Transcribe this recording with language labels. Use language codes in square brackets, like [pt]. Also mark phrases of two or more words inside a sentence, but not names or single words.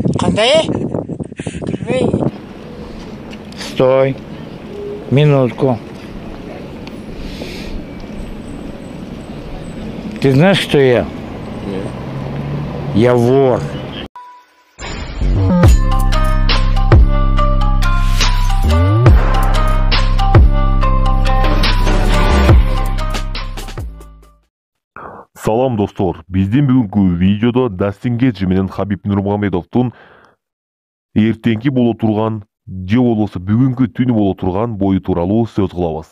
[ky] Кандай? [ru] Стой. Минутку. Ты знаешь, кто я? Нет. Я вор. [ky] Салам достор, биздин бүгүнкү видеодо Дастин Геджи менен Хабиб Нурмагомедовдун эртеңки боло турган же болбосо бүгүнкү түнү боло турган бою тууралуу сөз кылабыз.